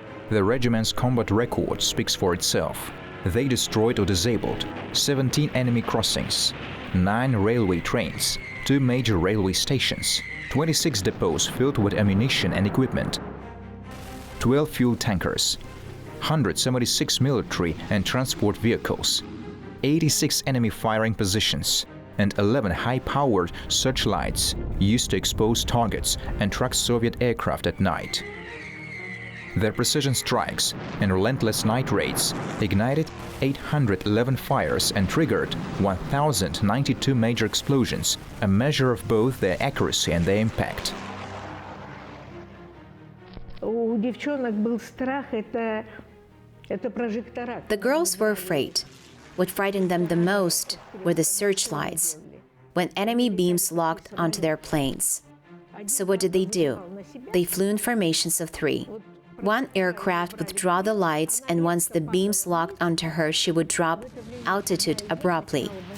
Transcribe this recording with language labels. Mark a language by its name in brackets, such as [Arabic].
[English] The regiment's combat record speaks for itself. They destroyed or disabled 17 enemy crossings, 9 railway trains, 2 major railway stations, 26 depots filled with ammunition and equipment, 12 fuel tankers, 176 military and transport vehicles, 86 enemy firing positions, and 11 high-powered searchlights used to expose targets and track Soviet aircraft at night. Their precision strikes and relentless night raids ignited 811 fires and triggered 1,092 major explosions, a measure of both their accuracy and their impact. [Russian] У девчонок был страх – это прожектора. [English] The girls were afraid. What frightened them the most were the searchlights, when enemy beams locked onto their planes. So what did they do? They flew in formations of 3. 1 aircraft would draw the lights, and once the beams locked onto her, she would drop altitude abruptly.